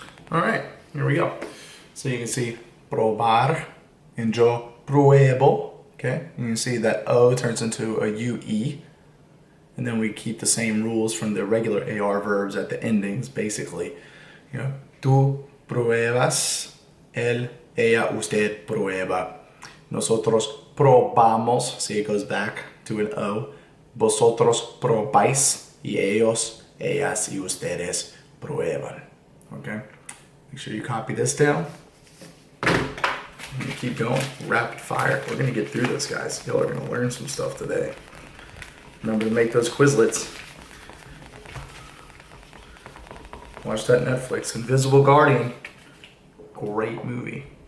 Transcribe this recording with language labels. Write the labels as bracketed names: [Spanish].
[English] All right, here we go. So you can see probar and [Spanish] yo pruebo, [English] okay? You can see that O turns into a UE. And then we keep the same rules from the regular AR verbs at the endings, basically. [Spanish] Tú pruebas, él, ella, usted prueba. Nosotros probamos, [English] see it goes back to an O. [Spanish] Vosotros probáis, y ellos, ellas, y ustedes prueban, okay? [English] Make sure you copy this down. I'm gonna keep going, rapid fire. We're gonna get through this, guys. Y'all are gonna learn some stuff today. Remember to make those Quizlets. Watch that Netflix, Invisible Guardian. Great movie.